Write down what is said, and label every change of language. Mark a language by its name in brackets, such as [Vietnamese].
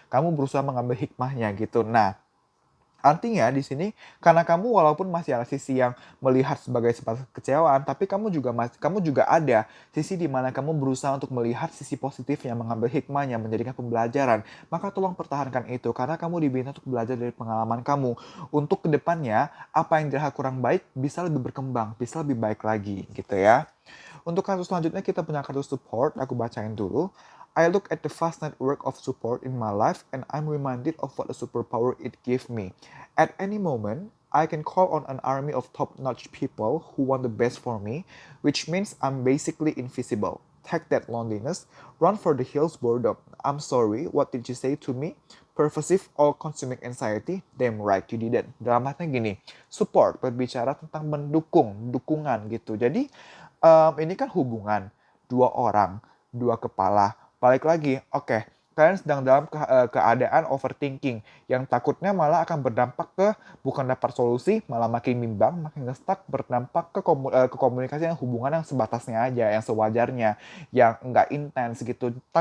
[Indonesian] Kamu berusaha mengambil hikmahnya gitu. Nah, artinya di sini karena kamu walaupun masih ada sisi yang melihat sebagai sebatas kecewaan, tapi kamu juga ada sisi di mana kamu berusaha untuk melihat sisi positifnya, mengambil hikmahnya, menjadikan pembelajaran. Maka tolong pertahankan itu karena kamu diminta untuk belajar dari pengalaman kamu. Untuk kedepannya, apa yang dirasa kurang baik bisa lebih berkembang, bisa lebih baik lagi gitu ya. Untuk kartu selanjutnya kita punya kartu support, aku bacain dulu. [English] I look at the vast network of support in my life and I'm reminded of what a superpower it gives me. At any moment, I can call on an army of top-notch people who want the best for me, which means I'm basically invisible. Take that loneliness, run for the hills boredom. I'm sorry, what did you say to me? Pervasive all-consuming anxiety? Damn right you didn't. [Indonesian] Dalam artinya gini, support berbicara tentang mendukung, dukungan gitu. Jadi ini kan hubungan dua orang, dua kepala. Balik lagi, oke, kalian sedang dalam keadaan overthinking yang takutnya malah akan berdampak ke bukan dapat solusi, malah makin bimbang, makin ngestak, berdampak ke komunikasi yang hubungan yang sebatasnya aja, yang sewajarnya, yang nggak intens gitu.